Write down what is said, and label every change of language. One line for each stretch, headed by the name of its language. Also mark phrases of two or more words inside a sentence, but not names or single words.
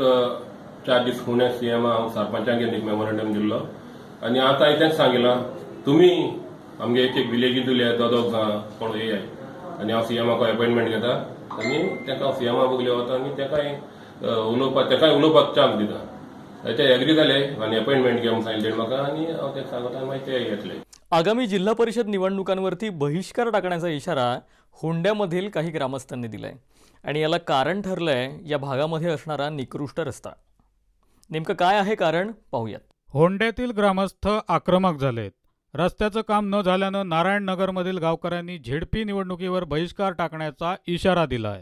Konkani: 4 दीस पुणे सीएमा हांव सरपंचाक एक मेमोरेंडम दिल्लो आनी आतां हांवें तेंच सांगिलां तुमी आमगे एक विलेजींत उलया दोग जाण कोण येयाय आनी हांव सीएमाक अपॉयंटमेंट घेता आनी ताका हांव सीएमा बगले वता आनी ताकाय उलोवपाक चान्स दिता ते एग्री जाले आनी अपॉयंटमेंट घे म्हूण सांगिल्लें म्हाका आनी हांव तेका सांगता मागीर ते येतले.
Marathi: आगामी जिल्हा परिषद निवडणुकांवरती बहिष्कार टाकण्याचा इशारा होंड्यामधील काही ग्रामस्थांनी दिलाय आणि याला कारण ठरलंय या भागामध्ये असणारा निकृष्ट रस्ता. नेमकं काय आहे कारण पाहूयात. होंड्यातील ग्रामस्थ आक्रमक झालेत. रस्त्याचं काम न झाल्यानं नारायणनगरमधील गावकऱ्यांनी झेडपी निवडणुकीवर बहिष्कार टाकण्याचा इशारा दिलाय.